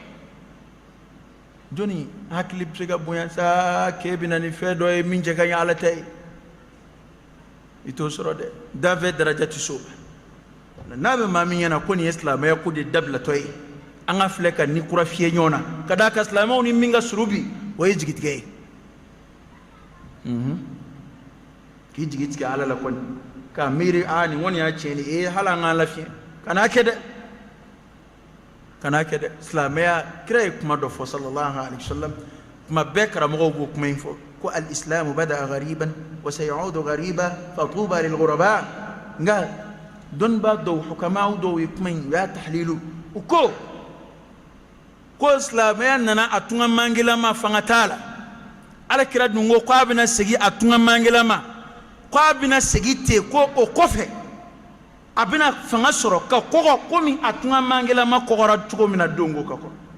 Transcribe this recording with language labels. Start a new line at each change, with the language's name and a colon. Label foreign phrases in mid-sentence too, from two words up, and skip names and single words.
Bambara: jɔnni hakili bɛ se ka bonya sa k'e bɛ na ni fɛn dɔ ye min cɛ ka ɲi ala tɛ ye i t'o sɔrɔ dɛ danfɛ daraja tɛ so n'a bɛ maa min ɲɛna ko nin ye silamɛya ko de dabilatɔ ye an ka filɛ ka ni kura fiyɛ ɲɔgɔn na ka d'a kan silamɛw ni min ka surun bi o ye jigitigɛ ye k'i jigi tigɛ ala la kɔni k'a miiri nin kɔni y'a tiɲɛ hali an k'an lafiya kan'a kɛ dɛ silamɛya kira ye kuma dɔ fɔ
Arabic: صلى الله عليه وسلم
Bambara: kuma bɛɛ karamɔgɔw b'o kuma in fɔ ko
Arabic: الإسلام بدأ غريبا وسيعود غريبا فطوبى للغرباء
Bambara: nka dɔnnibaa dɔw hukamaw dɔw ye kuma in u y'a tahlilu u ko silamɛya nana a tunga mangilama fanga t'a la ala kira dun ko k'a bɛna segin a tunga mangilama k'a bɛna segin ten ko o kɔfɛ a bɛna fanga sɔrɔ ka kɔgɔ komi a tunga mangilama kɔgɔra cogo min na don ko ka kɔrɔ